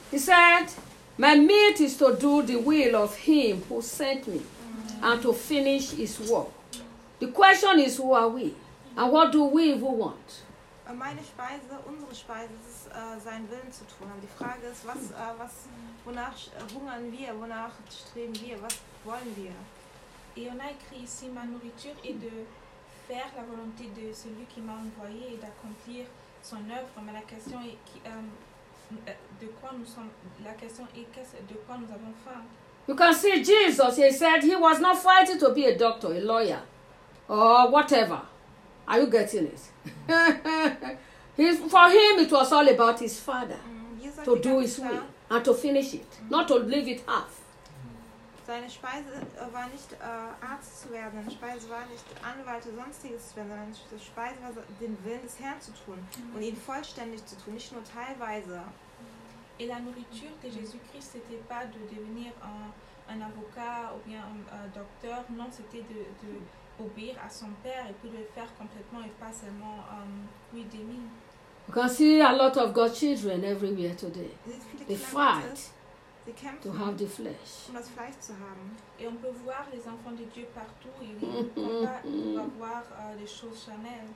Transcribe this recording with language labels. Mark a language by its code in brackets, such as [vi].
[en] He said, my meat is to do the will of him who sent me and to finish his work. The question is, who are we? And what do we even want? [de] meine Speise, unsere Speise, es ist sein Willen zu tun. Aber die Frage ist, wonach hungern wir, wonach streben wir, was wollen wir? [fr] Et on a écrit ici, ma nourriture est de faire la volonté de celui qui m'a envoyé et d'accomplir son œuvre. Mais la question est de quoi nous avons faim? [en] You can see Jesus, he said he was not fighting to be a doctor, a lawyer, or whatever. Are you getting it? For him, it was all about his father to do his will and to finish it, not to leave it half. [de] Seine Speise war nicht Arzt zu werden, seine Speise war nicht Anwalt oder sonstiges zu werden, sondern seine Speise war den Willen des Herrn zu tun und ihn vollständig zu tun, nicht nur teilweise. [fr] Et la nourriture de Jésus-Christ, c'était pas de devenir un avocat ou bien un docteur, non, c'était de obéir à son père et puis de le faire complètement et pas seulement lui d'aimer. [en] You can see a lot of God's children everywhere today. They fight to have the flesh. [fr] Et on peut voir les enfants de Dieu partout. Ils veulent pas avoir les choses Chanel.